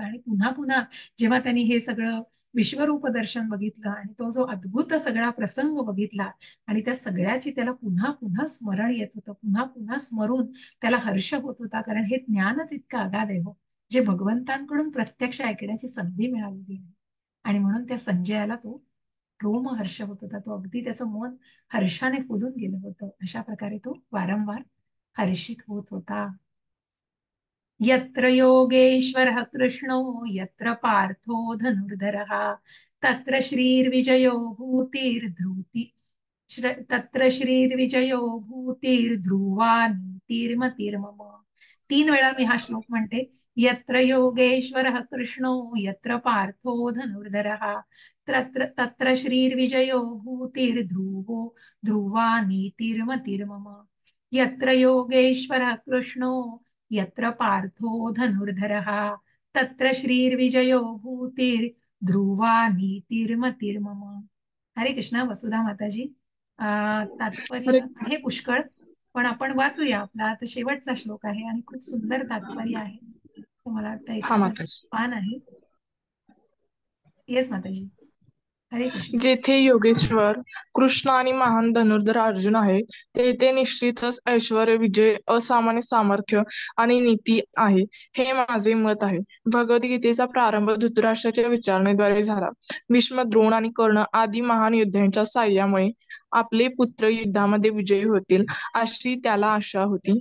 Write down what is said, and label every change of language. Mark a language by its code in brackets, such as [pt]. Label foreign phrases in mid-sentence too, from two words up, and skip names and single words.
[mr] आणि पुन्हा पुन्हा जेव्हा त्यांनी हे सगळं विश्वरूप दर्शन बघितलं आणि तो जो अद्भुत सगळा प्रसंग बघितला आणि त्या सगळ्याची त्याला पुन्हा पुन्हा स्मरण येत होतं, पुन्हा पुन्हा स्मरून त्याला हर्ष होत होता, कारण हे ज्ञानच इतकं अगाध आहे हो, जे भगवंतांकडून प्रत्यक्ष ऐकण्याची संधी मिळालेली आहे. आणि म्हणून त्या संजयाला तो रोमहर्ष होत होता, तो अगदी त्याचं मन हर्षाने फुलून गेलं होतं. अशा प्रकारे तो वारंवार हर्षित होत होता. [sa] यत्र योगेश्वरः कृष्णो यत्र पार्थो धनुर्धरः तत्र श्रीर्विजयो भूतिर्ध्रुवा नीतिर्मतिर्मम. [mr] 3 वेळा मी हा श्लोक म्हणते. [sa] यत्र योगेश्वरः कृष्णो यत्र पार्थो धनुर्धरः तत्र श्रीर्विजयो ध्रुवा नीतिर्मतिर्मम. यत्र योगेश्वरः कृष्णो यत्र पार्थो धनुर्धरः तत्र श्रीर्विजयो ध्रुवा नीतिर्मतिर्मम. [mr] हरे कृष्णा वसुधा माताजी. तात्पर्य हरे आहे पुष्कळ, पण आपण वाचूया. आपला आता शेवटचा श्लोक आहे आणि खूप सुंदर तात्पर्य आहे. तर मला वाटतं हा एखादं माताजी. पान आहे. येस माताजी. हरे कृष्ण. जेथे योगेश्वर कृष्ण आणि महान धनुर्धर अर्जुन आहे, तेथे निश्चितच ऐश्वर, विजय, असामान्य सामर्थ्य आणि नीती आहे, हे माझे मत आहे. भगवद्गीतेचा प्रारंभ धृतराष्ट्राच्या विचारणेद्वारे झाला. भीष्म, द्रोण आणि कर्ण आदी महान योद्ध्यांच्या साह्यामुळे आपले पुत्र युद्धामध्ये विजयी होतील अशी त्याला आशा होती.